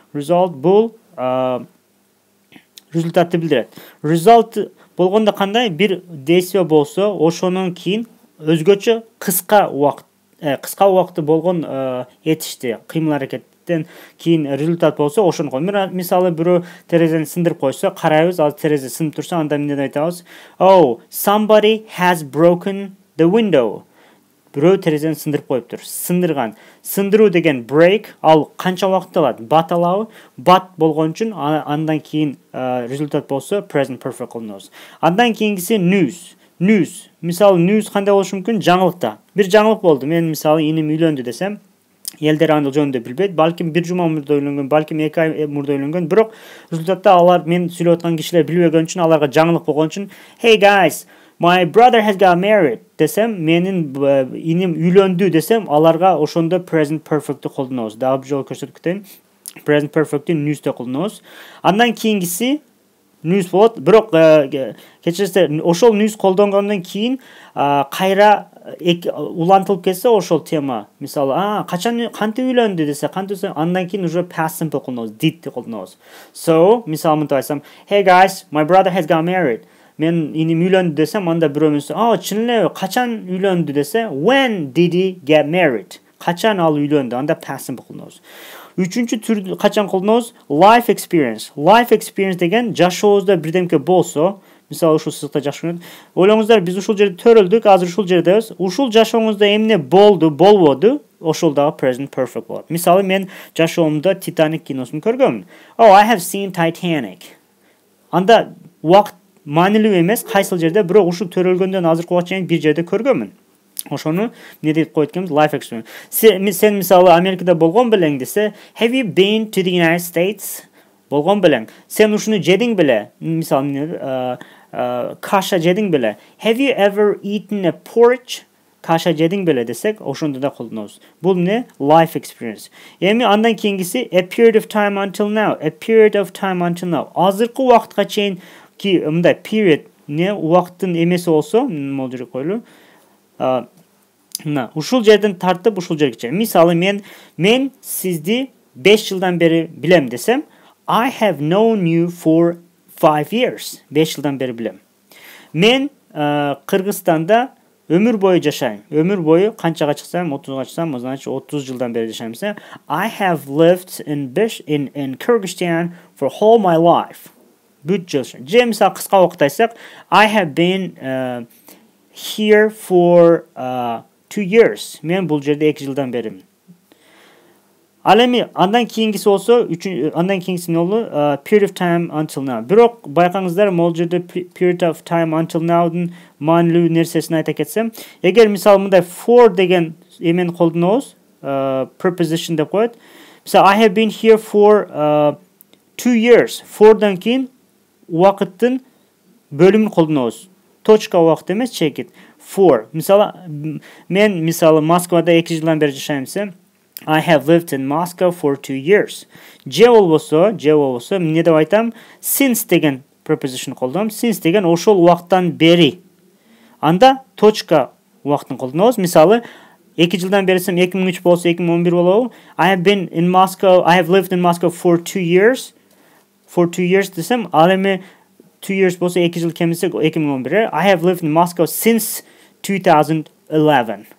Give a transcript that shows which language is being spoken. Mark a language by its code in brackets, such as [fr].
[ky] Result бул результатты билдирет. Result болгондо кандай? Бир действие болсо, ошонун кийин өзгөчө кыска убакытты болгон этишти, кыймыл аракеттен кийин результат болсо, ошону кой. Мисалы, бирөө терезени сындырып койсо, карайбыз, ал терезе сынып турса, анда эмне деп айтабыз? [en] Oh, somebody has broken the window. [ky] Бирөө терезени сындырып коюптур. Сындырган. Сындыруу деген break, ал канча убакыт алат? But алабы? But болгон үчүн андан кийин результат болсо present perfect колдонобуз. Андан кийинкиси news. [en] News. [ky] Мисалы, news кандай болушу мүмкүн? Жаңылыкта. Бир жаңылык болду. Мен мисалы иним үйлөндү десем, элдер аны жөнүндө билбейт. Балким бир жума мурда үйлөнгөн, балким 2 ай мурда үйлөнгөн, бирок результатта алар мен сүйлөп аткан кишилер билбеген үчүн, аларга жаңылык болгон үчүн, [en] hey guys, my brother has got married [ky] десем, менин иним үйлөндү десем, аларга ошондо present perfect'ти колдонобуз. Дагы бир жолу көрсөтүп кетейин. Present perfect'ти news'те колдонобуз. Андан кийинкиси news болот. Бирок кечирсиздер ошол news колдонгондон кийин кайра улантылып кетсе ошол тема, мисалы, качан кантип үйлөндү десе, кантип, андан кийин уже past simple колдонобуз, did деп колдонобуз. [en] So, [ky] мисалы мынтип айтсам, [en] hey guys, my brother has got married. [ky] Мен иним үйлөндү десем, анда бирөө менсе, чын эле качан үйлөндү десе, [en] when did he get married? [ky] Качан ал үйлөндү? Анда past simple колдонобуз. Үчүнчү түр качан колдонобуз? [en] Life experience. [ky] Life experience деген жашообузда бирдемке болсо, мисалы ушул сызыкта жакшы көрөт. Ойлоңуздар, биз ушул жерде төрөлдүк, азыр ушул жердебиз. Ушул жашооңузда эмне болду, болбоду? Ошол дагы present perfect болот. Мисалы мен жашоомдо Titanic киносун көргөмүн. [en] Oh, I have seen Titanic. [ky] Анда убакыт маанилүү эмес, кайсыл жерде, бирок ушул төрөлгөндөн азыркы убакка чейин бир жерде көргөмүн. Ошону не деп коет экенбиз? Life experience. Сен мисалы Америкада болгон белең десе, [en] have you been to the United States? [ky] Болгон белең. Сен ушуну жедиң беле? Мисалы каша жедиң беле? [en] Have you ever eaten a porridge? [ky] Каша жедиң беле десек, ошондо да колдонобуз. Бул эмне? Life experience. Эми андан кийинкиси [en] a period of time until now. A period of time until now. [ky] Азыркы убакытка чейин ки мындай period не убакыттын эмеси болсо, могул жерге коелу. Ушул жерден тартып ушул жерге чейин. Мисалы мен сизди 5 жылдан бери билем десем, [en] I have known you for 5 years. [ky] 5 жылдан бери билем. Мен Кыргызстанда өмүр бою жашайм. Өмүр бою канчага чыксам, 30га чыксам, значит 30 жылдан бери жашайм десем, [en] I have lived in Kyrgyzstan for whole my life. [ky] Бүт жыл. Же мисалы кыска убакыт айтсак, [en] I have been here for 2 years. [ky] Мен бул жерде 2 жылдан беримин. Ал эми андан кийингиси болсо, андан кийингиси эмне болду? [en] Period of time until now. [ky] Бирок байкаңыздар, могул жерде period of time until now'дун маанилүү нерсесин айта кетсем, эгер мисалы мындай for деген эмени колдонобуз, preposition деп коет. [en] Мисалы I have been here for 2 years. [ky] For'дан кийин убакыттын бөлүмүн колдонобуз. Точка убакыт эмес, [en] check it. For. [ky] Мисалы мен мисалы Москвада 2 жылдан бери жашайм десем, [en] I have lived in Moscow for 2 years. [ky] Же болбосо, эмне деп айтам? Since деген preposition колдоном. Since деген ошол убакыттан бери. Анда точка убакытын колдонобуз. Мисалы 2 жылдан бери десем 2003 болсо 2011 болобу? [en] I have lived in Moscow for 2 years. [ky] For 2 years десем, ал эми 2 years болсо 2 жыл кемисе 2011. [en] I have lived in Moscow since 2011.